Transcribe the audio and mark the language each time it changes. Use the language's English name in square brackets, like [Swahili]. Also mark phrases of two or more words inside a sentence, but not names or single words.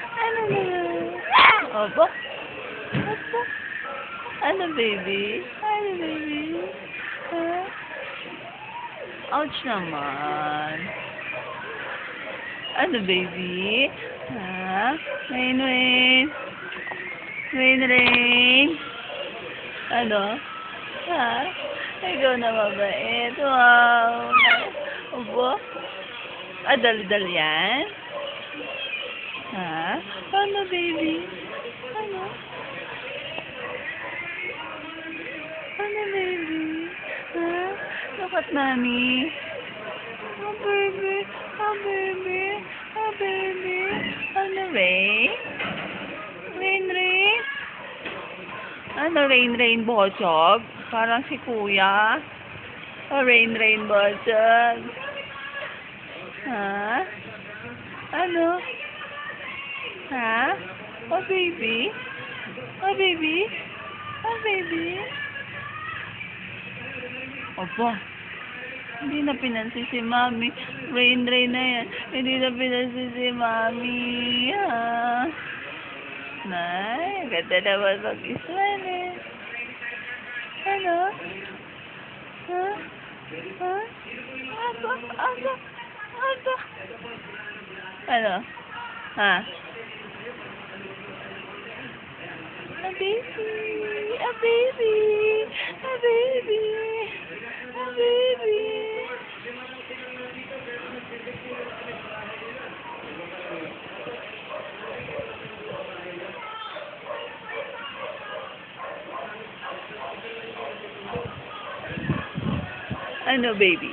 [Filipino] Ano naman? Opo. Opo. Ano, baby? Ano, baby? Ha? Ouch naman. Ano, baby? Ha? Rain, rain. Rain, rain. Ano? Ha? Ikaw na mabait. Wow. Opo. Ah, dal-dal yan? Ha? Ano, baby? Ano? Ano, baby? Ha? [English] Look at mommy. Oh, baby. Oh, baby. Oh, baby. Ano, Rain? [Filipino] Rain, rain? Ano, rain, rain, bochog? Parang si kuya. Oh, rain, rain, bochog. Ha? Ano? [English] Ha? Oh, baby? Oh, baby? Oh, baby? [Filipino] Opo. Hindi na pinansin si Mami. Rain, rain na yan. Hindi na pinansin si Mami. Ha? Nay, ganda naman mag-islan eh. Ano? Ha? Ha? Ano? Ano? Ano? Ano? Ha? [English] A baby! A baby! A baby! A baby! [Filipino] Ano, baby?